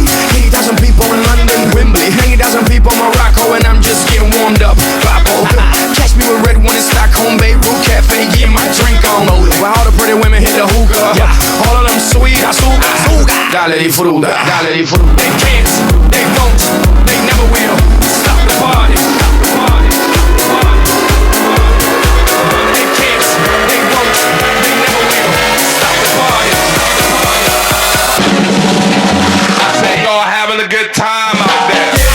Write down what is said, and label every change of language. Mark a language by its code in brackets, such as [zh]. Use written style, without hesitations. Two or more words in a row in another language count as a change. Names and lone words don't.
[en] 80,000 people in London, Wembley. 80,000 people in Morocco, and I'm just getting warmed up. Papo, catch me with red one in Stockholm, Beirut Cafe, getting my drink on. While all the pretty women hit the hookah, all of them sweet, azúcar. [es] Dale di fruta, dale di fruta. [en] They can't, they won't, they never will stop the party. They can't, they won't, they never will stop the party. I say y'all having a good time out there.